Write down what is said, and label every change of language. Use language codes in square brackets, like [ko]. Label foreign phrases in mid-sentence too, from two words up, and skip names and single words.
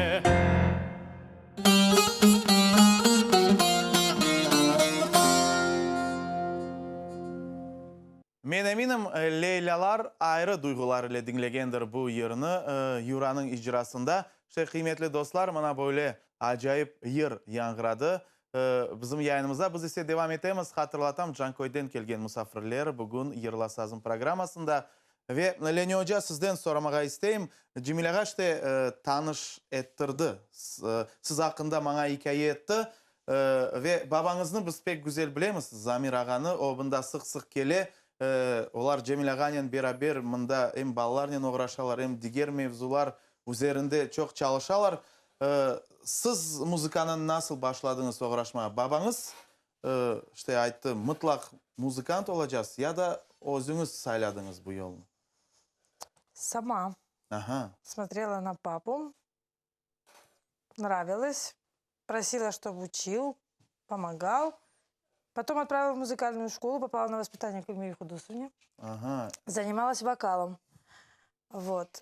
[crh] Men eminim Leylalar ayrı duygular ile dinlegendir bu yerini Yura'nın icrasında. İşte kıymetli dostlar, mana böyle acayip yer yangıradı. Bizim yayınımıza biz ise devam etemiz. Hatırlatam, Cankoy'den kelgen misafirler bugün Yırla Sazın programasında. Ve Leni Hoca, sizden soramağa isteyim. Cemile'ga işte tanış ettirdi. Siz hakkında bana hikaye etti. Ve babanızını biz pek güzel bilemiz. Zamir ağanı, o bunda sık kele. Olar Cemil ağanın beraber mında hem ballarla uğraşalar hem diğer mevzular üzerinde çok çalışalar. Siz müzikanın nasıl başladınız uğraşmaya? Babanız işte aytты, mutlak muzikant olacağız ya da özünüz sayladınız bu yolunu? [ru] Сама Ага. смотрела на папу, нравилось, просила, чтобы учил, помогал. Потом отправила в музыкальную школу, попала на воспитание к Эльмире Худусовне. Ага. Занималась вокалом. Вот.